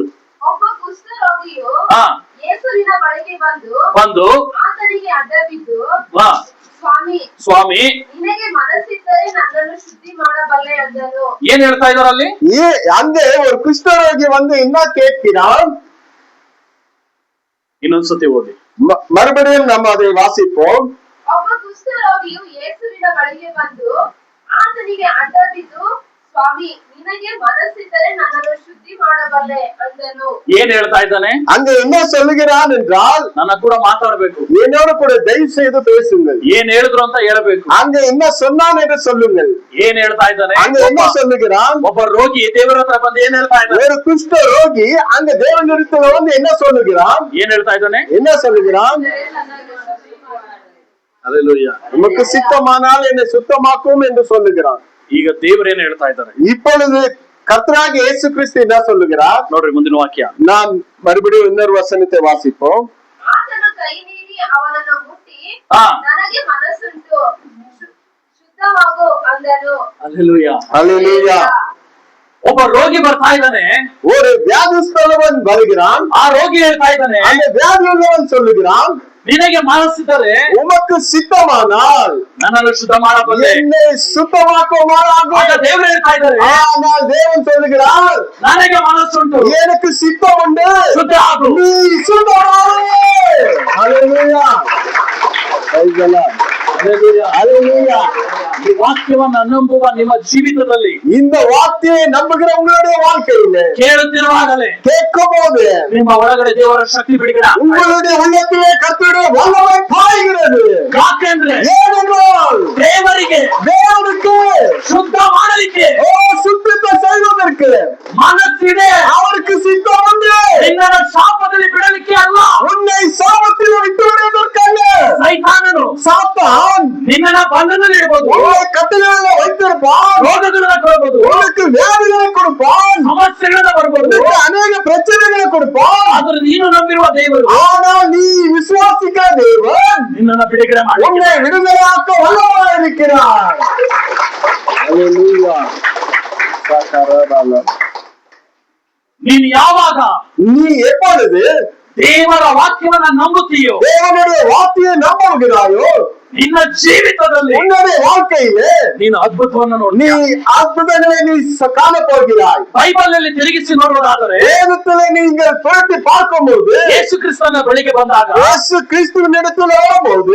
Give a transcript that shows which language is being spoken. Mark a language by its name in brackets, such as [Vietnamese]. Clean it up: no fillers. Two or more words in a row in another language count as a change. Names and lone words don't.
[Kannada] ಒಬ್ಬ ಕುಷ್ಠರೋಗಿಯು ಹಾ, ಯೇಸುವಿನ ಬಳಿಗೆ ಬಂದು ಆತನಿಗೆ ಅಡ್ಡಬಿದ್ದು, ಹಾ, ಸ್ವಾಮಿ ನಿನಗೆ ಮನಸ್ಸಿದ್ದರೆ ನನ್ನನ್ನು ಶುದ್ಧಿ ಮಾಡಬಲ್ಲೆ ಅಂದನು. ಏನ್ ಹೇಳ್ತಾ ಇದಾರಲ್ಲಿ? [Tamil] அங்கே ஒரு குஷ்டரோகி வந்து என்ன கேட்கிறான்? [Kannada] ಇನ್ನೊಂದ್ಸತಿ ಓದಿ, [Tamil] மறுபடியும் நம்ம அதை வாசிப்போம். [Kannada] ಒಬ್ಬ ಕುಷ್ಠರೋಗಿಯು ಯೇಸುವಿನ ಬಳಿಗೆ ಬಂದು ಆತನಿಗೆ ಅಡ್ಡಬಿದ್ದು, ಸ್ವಾಮಿ ನಿನಗೆ ಮನಸ್ಸಿದ್ದರೆ ನನ್ನನ್ನು ಶುದ್ಧಿ ಮಾಡಬಲ್ಲೆ ಅಂದನು. ಏನ್ ಹೇಳ್ತಾ ಇದ್ದಾನೆ? [Tamil] அங்க என்ன சொல்லுகிறான் என்றால், [Kannada] ನನ್ನ ಕೂಡ ಮಾತಾಡಬೇಕು, [Tamil] என்னோட கூட தயவு செய்து பேசுங்கள். [Kannada] ಏನ್ ಹೇಳಿದ್ರು ಅಂತ ಹೇಳಬೇಕು. [Tamil] அங்க என்ன சொன்னான் என்று சொல்லுங்கள். [Kannada] ಏನ್ ಹೇಳ್ತಾ ಇದ್ದಾನೆ? [Tamil] அங்க என்ன சொல்லுகிறான்? [Kannada] ಒಬ್ಬ ರೋಗಿ ದೇವರ ಹತ್ರ ಬಂದು ಏನ್ ಹೇಳ್ತಾ ಇದ್ದಾನೆ? [Tamil] ஒரு குஷ்ட ரோகி அங்க தேவனிடத்தில் வந்து என்ன சொல்லுகிறான்? [Kannada] ಏನ್ ಹೇಳ್ತಾ ಇದ್ದಾನೆ? [Tamil] என்ன சொல்லுகிறான்? அல்லேலூயா. உமக்கு சித்தமானால் என்னை சுத்தமாக்கும் என்று சொல்லுகிறான். [Kannada] ಈಗ ದೇವರೇನು ಹೇಳ್ತಾ ಇದ್ದಾರೆ [Tamil] இப்பொழுது கர்த்தராக இயேசு கிறிஸ்து என்ன சொல்லுகிறார்? [Kannada] ನೋಡ್ರಿ ಮುಂದಿನ ವಾಕ್ಯ. [Tamil] நாம் மறுபடியும் இன்னொரு வசனத்தை வாசிப்போம். [Kannada] ಆತನು ಕೈ ನೀಡಿ ಅವನನ್ನು ಮುಟ್ಟಿ ಹಾ. ನನಗೆ ಮನಸ್ಸುಂಟು ಶುದ್ಧವಾಗು ಅಂದನು. [Tamil] அல்லேலூயா. அல்லேலூயா. [Kannada] ಒಬ್ಬ ರೋಗಿ ಬರ್ತಾ ಇದ್ದಾನೆ, [Tamil] ஒரு வியாதிஸ்தலவன் வருகிறான். [Kannada] ಆ ರೋಗಿ ಹೇಳ್ತಾ ಇದ್ದಾನೆ, [Tamil] அந்த வியாதியுள்ளவன் சொல்லுகிறான், [Kannada] ನಿನಗೆ ಮನಸ್ಸಿದ್ದರೆ [Tamil] உமக்கு சித்தமானால் [Kannada] ನನ್ನನ್ನು ಶುದ್ಧ ಮಾಡಬಲ್ಲೆ. [Tamil] என்னை சுத்தமாக்குமாறாகும். [Kannada] ಆಗ ದೇವರು ಹೇಳ್ತಾ ಇದ್ದಾರೆ, [Tamil] ஆனால் தேவன் சொல்லுகிறார், [Kannada] ನನಗೆ ಮನಸ್ಸುಂಟು, [Tamil] எனக்கு சித்தம் உண்டு, [Kannada] ಶುದ್ಧ ಆಗು. [Tamil] நீ சுத்தமாகு. அல்லேலூயா. [English] Praise the Lord. [Tamil] அல்லேலூயா. [Kannada] ಈ ವಾಕ್ಯವನ್ನ ನಂಬುವ ನಿಮ್ಮ ಜೀವಿತದಲ್ಲಿ [Tamil] இந்த வார்த்தையை நம்புகிற உங்களுடைய வாழ்க்கையில [Kannada] ಕೇಳುತ್ತಿರುವಾಗಲೇ [Tamil] கேட்கும் போது [Kannada] ನಿಮ್ಮ ಒಳಗಡೆ ದೇವರ ಶಕ್ತಿ ಬಿಡುಗಡೆ ಆಗ್ತಾ ಇದೆ. [Tamil] உங்களுடைய உள்ளத்திலே கர்த்தருடைய வல்லமை பாய்கிறது. [Kannada] ಯಾಕೆಂದ್ರೆ [Tamil] ஏனென்றால் [Kannada] ದೇವರಿಗೆ [Tamil] தேவனுக்கு [Kannada] ಶುದ್ಧ ಮಾಡಲಿಕ್ಕೆ [Tamil] சுத்தத்தை செய்வதற்கு [Kannada] ಮನಸ್ಸಿದೆ. [Tamil] அவருக்கு சித்தம் உண்டு. [Kannada] ನಿನ್ನನ್ನು ಶಾಪದಲ್ಲಿ ಬಿಡಲಿಕ್ಕೆ ಅಲ್ಲ. [Tamil] உன்னை சாபத்தில் விட்டு விடுவதற்கல்ல. [Kannada] ಸೈತಾನನು [Tamil] சாத்தான் [Kannada] ನಿನ್ನನ್ನ ಬಂಧನದಲ್ಲಿ ಇಡಬಹುದು, [Tamil] உன்னை கட்டுகளில் வைத்திருப்பான். [Kannada] ರೋಗಗಳನ್ನ ಕೊಡಬಹುದು, [Tamil] உனக்கு வியாதிகளை கொடுப்பான். [Kannada] ಸಮಸ್ಯೆಗಳನ್ನ ಬರಬಹುದು. [Tamil] உனக்கு அநேக பிரச்சனைகளை கொடுப்பான். [Kannada] ಆದ್ರೆ ನೀನು ನಂಬಿರುವ ದೇವರು [Tamil] ஆனால் நீ விசுவாசிக்கிற தேவன் [Kannada] ನಿನ್ನನ್ನ ಬಿಡುಗಡೆ ಮಾಡಿ [Tamil] உன்னை விடுதலையாக்க வல்லவராய் இருக்கிறார். அல்லேலூயா. [Kannada] ನೀನು ಯಾವಾಗ [Tamil] நீ எப்பொழுது [Kannada] ದೇವರ ವಾಕ್ಯವನ್ನ ನಂಬುತ್ತೀಯೋ, [Tamil] தேவனுடைய வார்த்தையை நம்புகிறாயோ, [Kannada] ನಿನ್ನ ಜೀವಿತದಲ್ಲಿ [Tamil] உன்னுடைய வாழ்க்கையிலே [Kannada] ನೀನು ಅದ್ಭುತವನ್ನು [Tamil] நீ [Kannada] ನೋಡಿ. [Tamil] அற்புதங்களை நீ காணப்போகிறாய். [Kannada] ಬೈಬಲ್ ನಲ್ಲಿ ತಿರುಗಿಸಿ ನೋಡುವುದಾದರೆ [Tamil] வேதத்திலே நீங்கள் புரட்டி பார்க்கும்போது [Kannada] ಯೇಸು ಕ್ರಿಸ್ತನ ಬಳಿಗೆ ಬಂದಾಗ [Tamil] இயேசು கிறிஸ்துவின் இடத்துல வரும்போது